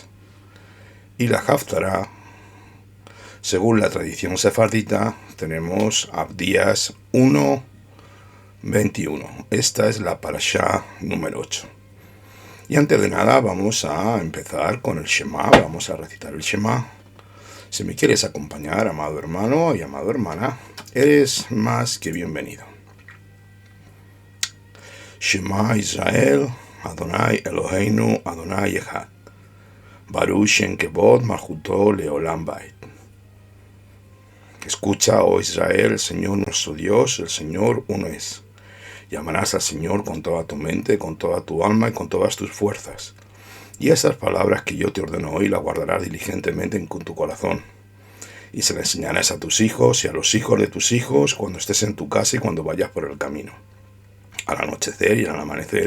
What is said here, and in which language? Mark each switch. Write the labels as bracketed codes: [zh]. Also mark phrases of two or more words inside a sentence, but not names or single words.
[es] Y la Haftará, según la tradición sefardita, tenemos Abdías 1, 21. Esta es la Parashá número 8. Y antes de nada vamos a empezar con el Shema, vamos a recitar el Shema. Si me quieres acompañar, amado hermano y amado hermana, eres más que bienvenido. [he] שמע ישראל, אדוני אלוהינו, אדוני אחד. ברוך שם כבוד מלכותו לעולם ועד. [es] Escucha, oh Israel, el Señor nuestro Dios, el Señor uno es. Llamarás al Señor con toda tu mente, con toda tu alma y con todas tus fuerzas. Y estas palabras que yo te ordeno hoy las guardarás diligentemente en tu corazón. Y se las enseñarás a tus hijos y a los hijos de tus hijos cuando estés en tu casa y cuando vayas por el camino, al anochecer y al amanecer.